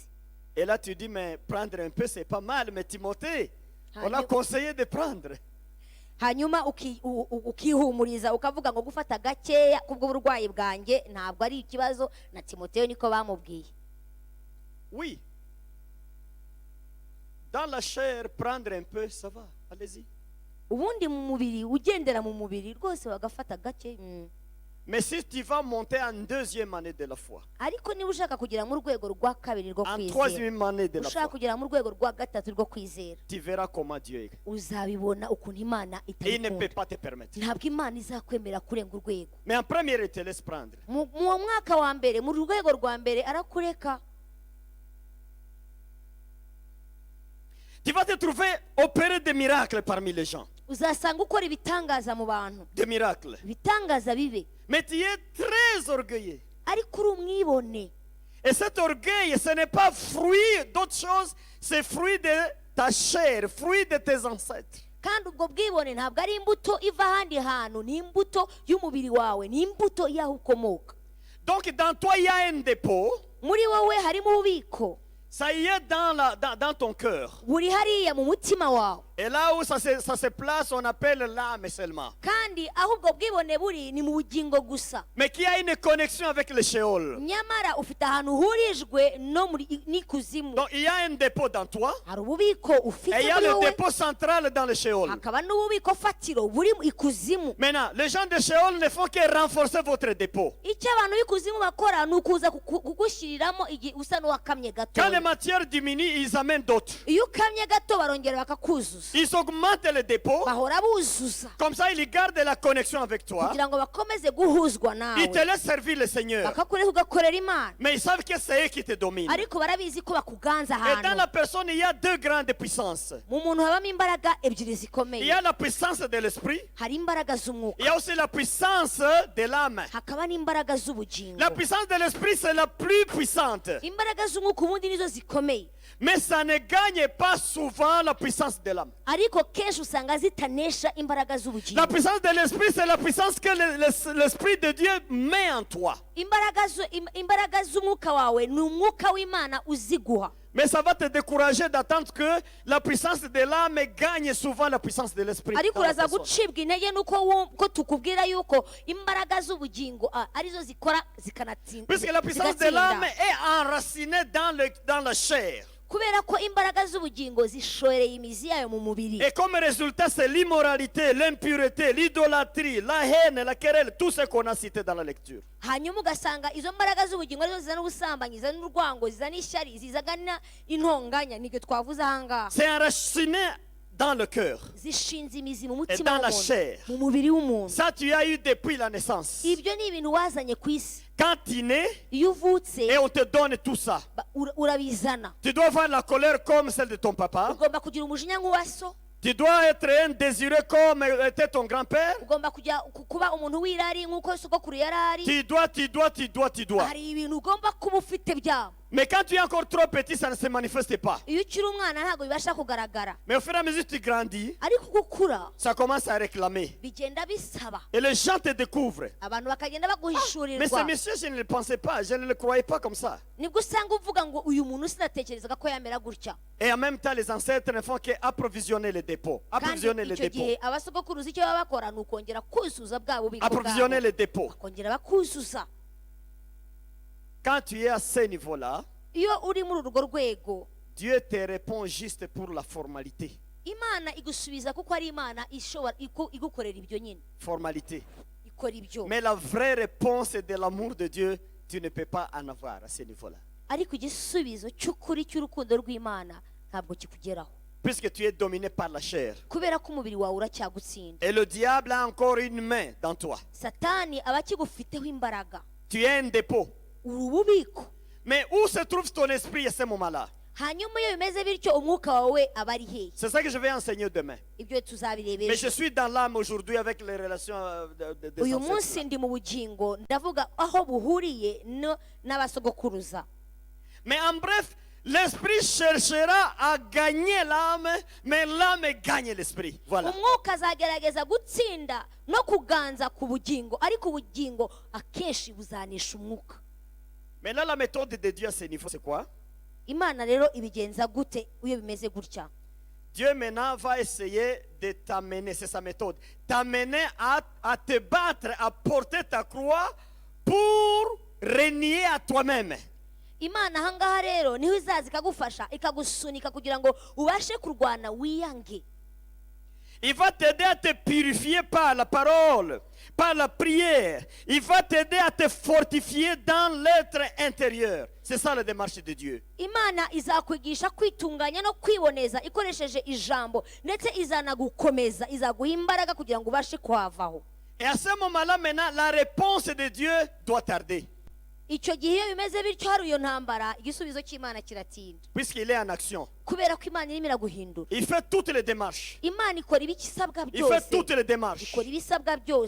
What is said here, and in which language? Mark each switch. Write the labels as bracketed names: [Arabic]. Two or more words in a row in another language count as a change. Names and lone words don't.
[French] Et là tu dis, mais prendre un peu c'est pas mal. Mais Timothée, on a [Kinyarwanda] Hanyuma- [French] conseillé de prendre. [Kinyarwanda] hanyuma ukihumuriza ukavuga ngo gufata gakeya kubw'uburwayi bwanjye ntabwo ari ikibazo, na Timoteyo niko bamubwiye. [French] Oui. Dans la chair, prendre un peu, ça va. Allez-y. [Kinyarwanda] Ubundi mu mubiri, ugendera mu mubiri rwose wagafata gake. [French] Mais si tu vas monter en deuxième année de la foi, [Kinyarwanda] ariko niba ushaka kugera mu rwego rwa kabiri rwo [French] en [Kinyarwanda] kwizera, [French] troisième année de la [Kinyarwanda] ushaka [French] foi, [Kinyarwanda] kugera mu rwego rwa gatatu rwo kwizera, [French] tu verras comment Dieu est. [Kinyarwanda] uzabibona ukuntu imana [French] Et il ne peut [Kinyarwanda] itabikunda. [French] pas te permettre. [Kinyarwanda] Ntabwo imana izakwemera kurenga urwego. [French] Mais en première, il te laisse prendre. [Kinyarwanda] Mu mwaka wa mbere, mu rwego rwa mbere arakureka. [French] Tu vas te trouver opérer des miracles parmi les gens. [Kinyarwanda] Uzasanga ukora ibitangaza mu bantu, [French] Des miracles. [Kinyarwanda] ibitangaza bibe, [French] Mais tu es très orgueilleux. [Kinyarwanda] ariko uri umwibone. [French] Et cet orgueil, ce n'est pas fruit d'autre chose, c'est fruit de ta chair, fruit de tes ancêtres. [Kinyarwanda] Kandi ubwo bwibone ntabwo ari imbuto iva ahandi hantu, ni imbuto y'umubiri wawe, ni imbuto y'aho ukomoka. [French] Donc dans toi, il y a un dépôt. [Kinyarwanda] Muri wowe harimo ububiko, [French] Ça y est dans ton cœur. [Kinyarwanda] buri hariya mu mutima wawe. [French] Et là où ça se place, on appelle l'âme seulement. [Kinyarwanda] Kandi aho ubwo bwibone buri ni mu bugingo gusa. [French] Mais qui a une connexion avec le Sheol. [Kinyarwanda] Nyamara ufite ahantu uhurijwe no muri n'ikuzimu. [French] Donc il y a un dépôt dans toi. [Kinyarwanda] Hari ububiko ufite [French] Et il y a [Kinyarwanda] muri [French] le [Kinyarwanda] wowe, [French] dépôt central dans le Sheol. [Kinyarwanda] hakaba n'ububiko fatiro buri mu ikuzimu. [French] Maintenant, les gens de Sheol ne font que renforcer votre dépôt. [Kinyarwanda] Icyo abantu b'ikuzimu bakora ni ukuza kugushyiriramo igihe usa n'uwakamye [French] Quand [Kinyarwanda] gato. [French] les matières diminuent, ils amènent d'autres. [Kinyarwanda] Iyo ukamye gato barongera bakakuzuza, Ils augmentent le dépôt. bahora buzuza [French] Comme ça, ils gardent la connexion avec toi. [Kinyarwanda] kugira ngo bakomeze guhuzwa [French] Ils te [Kinyarwanda] nawe, [French] laissent servir le Seigneur. [Kinyarwanda] bakakureka ugakorera Imana, [French] Mais ils savent que c'est eux qui te dominent. [Kinyarwanda] ariko barabizi ko bakuganza [French] Et dans la [Kinyarwanda] ahantu. [French] personne, il y a deux grandes puissances. [Kinyarwanda] Mu muntu habamo imbaraga ebyiri [French] Il y [Kinyarwanda] zikomeye. [French] a la puissance de l'esprit. [Kinyarwanda] Hari imbaraga [French] Il y [Kinyarwanda] z'umwuka, [French] a aussi la puissance de l'âme. [Kinyarwanda] hakaba n'imbaraga z'ubugingo. [French] La puissance de l'esprit, c'est la plus puissante. [Kinyarwanda] Imbaraga z'umwuka ubundi nizo zikomeye, [French] Mais ça ne gagne pas souvent la puissance de l'âme. [Kinyarwanda] ariko kenshi usanga zitanesha imbaraga [French] La [Kinyarwanda] z'ubugingo. [French] puissance de l'esprit, c'est la puissance que l'Esprit de Dieu met en toi. [Kinyarwanda] Imbaraga z'umwuka wawe ni umwuka w'Imana uziguha, [French] Mais ça va te décourager d'attendre que la puissance de l'âme gagne souvent la puissance de l'esprit. [Kinyarwanda] ariko [French] dans la [Kinyarwanda] uraza [French] personne. [Kinyarwanda] gucibwa intege nuko tukubwira yuko imbaraga z'ubugingo arizo zikora [French] Puisque la puissance de l'âme est enracinée dans la chair. [Kinyarwanda] kubera ko imbaraga z'ubugingo zishoreye imizi yayo mu mubiri. [French] Et comme résultat, c'est l'immoralité, l'impureté, l'idolâtrie, la haine, la querelle, tout ce qu'on a cité dans la lecture. [Kinyarwanda] Hanyuma ugasanga izo mbaraga z'ubugingo arizo zizana ubusambanyi, zizana urwango, zizana ishyari, zizana intonganya, nibyo twavuze ahangaha. [French] C'est enraciné dans le cœur. [Kinyarwanda] Zishinze imizi mu [French] Et [Kinyarwanda] mutima [French] dans la [Kinyarwanda] w'umuntu, [French] chair. [Kinyarwanda] mu mubiri w'umuntu. [French] Ça, tu as eu depuis la naissance. [Kinyarwanda] Ibyo ni ibintu wazanye ku isi. [French] Quand tu nais, [Kinyarwanda] Iyo uvutse [French] et on te donne tout ça. [Kinyarwanda] urabizana. [French] Tu dois avoir la colère comme celle de ton papa. [Kinyarwanda] Ugomba kugira umujinya nk'uwa so, [French] Tu dois être un désiré comme était ton grand-père. [Kinyarwanda] ugomba kuba umuntu w'irari nk'uko sogokuru yari ari. [French] Tu dois. [Kinyarwanda] Hari ibintu ugomba kuba ufite byabo. [French] Mais quand tu es encore trop petit, ça ne se manifeste pas. [Kinyarwanda] Iyo ukiri umwana ntabwo bibasha kugaragara, [French] Mais au fur et à mesure que tu grandis, [Kinyarwanda] ariko uko ukura [French] ça commence à réclamer. [Kinyarwanda] bigenda bisaba, [French] Et les gens te découvrent. [Kinyarwanda] abantu bakagenda [French] Mais ce [Kinyarwanda] baguhishurirwa. [French] monsieur, je ne le pensais pas, je ne le croyais pas comme ça. [Kinyarwanda] Nibwo usanga uvuga ngo uyu muntu sinatekerezaga ko yamera gutya. [French] Et en même temps, les ancêtres ne font qu'approvisionner les dépôts. [Kinyarwanda] Kandi [French] Approvisionner les [Kinyarwanda] icyo [French] dépôts. [Kinyarwanda] gihe abasogokuruza icyo baba bakora ni ukongera kuzuza bwa bubiko [French] Approvisionner [Kinyarwanda] bwabo, [French] les dépôts. [Kinyarwanda] bakongera bakuzuza. [French] Quand tu es à ce niveau-là, [Kinyarwanda] Iyo uri muri urwo rwego, [French] Dieu te répond juste pour la formalité. [Kinyarwanda] Imana igusubiza kuko ari Imana ishobora igukorera ibyo nyine, [French] Formalité. [Kinyarwanda] ikora ibyo. [French] Mais la vraie réponse de l'amour de Dieu, tu ne peux pas en avoir à ce niveau-là. [Kinyarwanda] Ariko igisubizo cy'ukuri cy'urukundo rw'Imana ntabwo kikugeraho, [French] Puisque tu es dominé par la chair. [Kinyarwanda] kubera ko umubiri wawe uracyagutsinda. [French] Et le diable a encore une main dans toi. [Kinyarwanda] Satani aba akigufiteho imbaraga, [French] Tu es un dépôt. [Kinyarwanda] uri ububiko. [French] Mais où se trouve ton esprit à ce moment-là? [Kinyarwanda] Hanyuma iyo bimeze bityo umwuka wawe aba ari hehe? [French] C'est ça que je vais enseigner demain. [Kinyarwanda] Ibyo [French] Mais [Kinyarwanda] tuzabirebera. [French] je suis dans l'âme aujourd'hui avec les relations des [Kinyarwanda] Uyu [French] ancêtres. [Kinyarwanda] munsi ndi mu bugingo, ndavuga aho buhuriye n'abasogokuruza. [French] Mais en bref, l'esprit cherchera à gagner l'âme, mais l'âme gagne l'esprit. Voilà. [Kinyarwanda] Umwuka azagerageza gutsinda no kuganza ku bugingo, ariko ubugingo akenshi buzanisha umwuka. [French] Mais là, la méthode de Dieu à ce niveau, c'est quoi? [Kinyarwanda] Imana rero ibigenza gute iyo bimeze gutya? [French] Dieu maintenant va essayer de t'amener, c'est sa méthode, t'amener à te battre, à porter ta croix pour régner à toi-même. Imana ahangaha rero niho izaza ikagufasha ikagusunika kugira ngo ubashe kurwana wiyange. Il va t'aider à te purifier par la parole, par la prière. Il va t'aider à te fortifier dans l'être intérieur. C'est ça la démarche de Dieu. [Kinyarwanda] imana izakwigisha kwitunganya no kwiboneza ikoresheje ijambo ndetse izanagukomeza izaguha imbaraga kugira ngo ubashe kuhavaho. [French] Et à ce moment-là, maintenant, la réponse de Dieu doit tarder. [Kinyarwanda] Icyo gihe iyo bimeze bityo hari iyo ntambara igisubizo cy'Imana kiratinda [French] Puisqu'il est en action. [Kinyarwanda] kubera ko Imana irimo iraguhindura. [French] Il fait toutes les démarches. [Kinyarwanda] Imana ikora ibisabwa [French] Il fait [Kinyarwanda] byose, [French] toutes les démarches. [Kinyarwanda] ikora ibisabwa byose.